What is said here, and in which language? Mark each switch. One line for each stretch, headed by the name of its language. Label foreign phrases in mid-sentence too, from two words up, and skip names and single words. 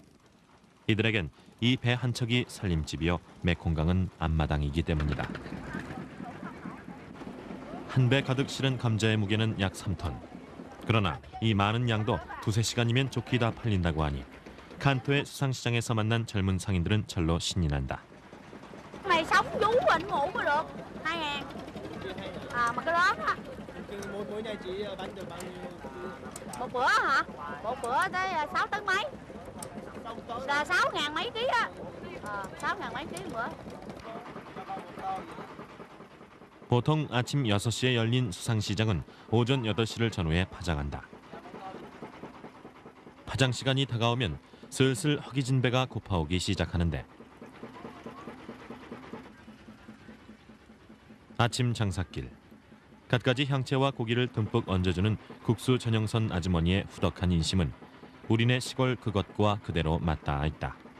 Korean: 이들에겐 이 배 한 척이 살림집이요 메콩강은 앞마당이기 때문이다. 한 배 가득 실은 감자의 무게는 약 3톤. 그러나 이 많은 양도 2-3시간이면 좋게 다 팔린다고 하니 칸토의 수상시장에서 만난 젊은 상인들은 절로 신이 난다.
Vietnamese: Này sống vú mình ngủ mới được 2.000. Mà cái lớn á. Mỗi ngày chị bán được bao nhiêu? Một bữa hả? Một bữa tới 6 tấn mấy. Là 6.000 mấy ký á. 6.000 mấy ký một bữa.
Korean: 보통 아침 6시에 열린 수상시장은 오전 8시를 전후해 파장한다. 파장 시간이 다가오면 슬슬 허기진 배가 고파오기 시작하는데 아침 장사길, 갖가지 향채와 고기를 듬뿍 얹어주는 국수 전용선 아주머니의 후덕한 인심은 우리네 시골 그것과 그대로 맞닿아 있다.